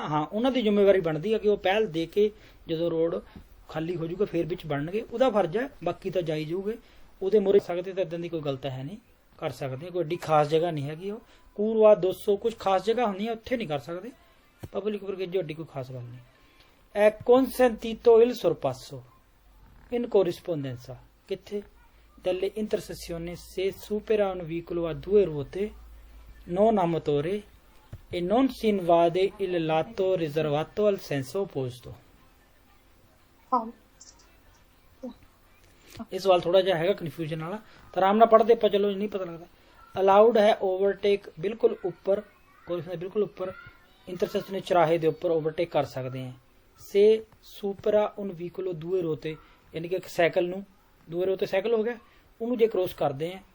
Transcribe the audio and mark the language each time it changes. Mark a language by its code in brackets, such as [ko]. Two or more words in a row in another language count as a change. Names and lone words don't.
[pa] ਹਾਂ, ਉਹਨਾਂ ਦੀ ਜ਼ਿੰਮੇਵਾਰੀ ਬਣਦੀ ਹੈ ਕਿ ਉਹ ਪਹਿਲ ਦੇ ਕੇ ਜਦੋਂ ਰੋਡ ਖਾਲੀ ਹੋ ਜਾਊਗਾ ਫੇਰ ਵਿੱਚ ਬਣਨਗੇ, ਉਹਦਾ ਫਰਜ਼ ਹੈ। ਬਾਕੀ ਤਾਂ ਜਾਈ ਜਾਊਗੇ, ਉਹਦੇ ਮੂਹਰੇ ਸਕਦੇ ਤਾਂ ਏਦਾਂ ਦੀ ਕੋਈ ਗਲਤ ਹੈ ਨਹੀਂ, ਕਰ ਸਕਦੇ। ਕੋਈ ਐਡੀ ਖਾਸ ਜਗ੍ਹਾ ਨਹੀਂ ਹੈਗੀ ਉਹ। ਕੂਰਵਾ 200 ਕੁਝ ਖਾਸ ਜਗ੍ਹਾ ਹੁੰਦੀਆਂ, ਉੱਥੇ ਨਹੀਂ ਕਰ ਸਕਦੇ। ਪਬਲਿਕ ਪਾਰਕੇਜੋ ਐਡੀ ਕੋਈ ਖਾਸ ਗੱਲ ਨਹੀਂ। [it] è consentito il sorpasso in corrispondenza, ਕਿੱਥੇ? delle intersezioni se supera un veicolo a 2 ruote non a motore e non si invade il lato riservato al senso opposto। [pa] ਇਹ ਸਵਾਲ ਥੋੜਾ ਜਿਹਾ ਹੈਗਾ ਕਨਫਿਊਜ਼ਨ ਵਾਲਾ, ਤਾਂ ਆਰਾਮ ਨਾਲ ਪੜ੍ਹਦੇ ਆਪਾਂ, ਚਲੋ ਨਹੀਂ ਪਤਾ ਲੱਗਦਾ। ਅਲਾਉਡ ਹੈ ਓਵਰਟੇਕ ਬਿਲਕੁਲ ਉੱਪਰ, ਬਿਲਕੁਲ ਉੱਪਰ, ਇੰਟਰਸੈਕਸ਼ਨ ਚੌਰਾਹੇ ਦੇ ਉੱਪਰ ਓਵਰਟੇਕ ਕਰ ਸਕਦੇ ਹਾਂ। [it] se supera un veicolo due ruote, [pa] ਯਾਨੀ ਕਿ ਇੱਕ ਸਾਈਕਲ ਨੂੰ, [it] due ruote [pa] ਸਾਈਕਲ ਹੋ ਗਿਆ, ਉਹਨੂੰ ਜੇ ਕ੍ਰੋਸ ਕਰਦੇ ਹਾਂ।